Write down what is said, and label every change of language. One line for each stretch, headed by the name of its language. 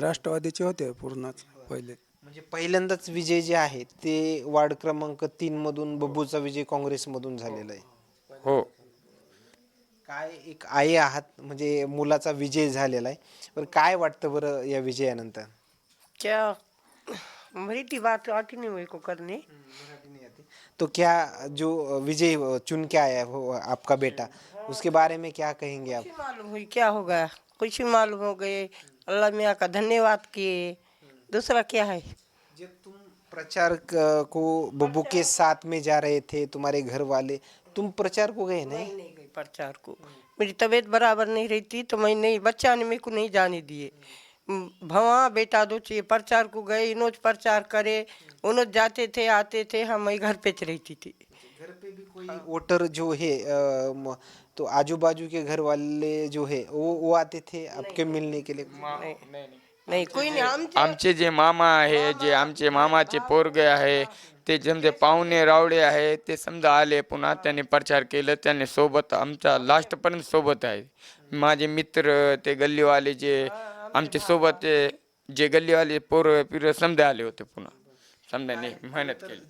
Marathi: राष्ट्रवादीचे होते पूर्णच पहिले. म्हणजे पहिल्यांदाच विजय जे आहे ते वार्ड क्रमांक 3 मधून बब्बूचा विजय काँग्रेसमधून झालेला आहे. हो. काय एक आई आहात म्हणजे मुलाचा विजय झालेला आहे. पण काय वाटतं बरं या विजयानंतर?
Hindi: क्या मराठी बात आती नहीं मेरे को करने। मराठी नहीं आती। तो क्या जो विजय चुन के आया है वो आपका बेटा, उसके बारे में क्या कहेंगे आप? खुशी मालूम हुई, क्या हो गया, खुशी मालूम हो गई, अल्लाह मियाँ का धन्यवाद किए, दूसरा क्या है। जब तुम प्रचार को बब्बू के साथ में जा रहे थे तुम्हारे घर वाले, तुम प्रचार को गए नहीं? नहीं गई प्रचार को, मेरी तबीयत बराबर नहीं रहती तो मैं नहीं, बच्चा ने मेरे को नहीं जाने दिए। भवा बेटा दो चाहिए प्रचार को गए, इनोज प्रचार करे, उनोज जाते थे आते थे, हम मैं घर पे रहती थी। घर पे भी कोई वोटर जो है तो आजू बाजू के घर वाले जो है वो आते थे आपके मिलने के लिए? नहीं कोई नहीं, हम
Marathi: आमचे जे मामा आहे, जे आमचे मामाचे पोरगे आहे, ते समजे पाहुणे रावळे आहे, ते समजा आले, पुन्हा त्यांनी प्रचार केलं, त्यांनी सोबत आमच्या लास्टपर्यंत सोबत आहे. माझे मित्र ते गल्लीवाले जे आमच्या सोबत जे गल्लीवाले पोरं पिरं समजा आले होते, पुन्हा समजाने मेहनत केली.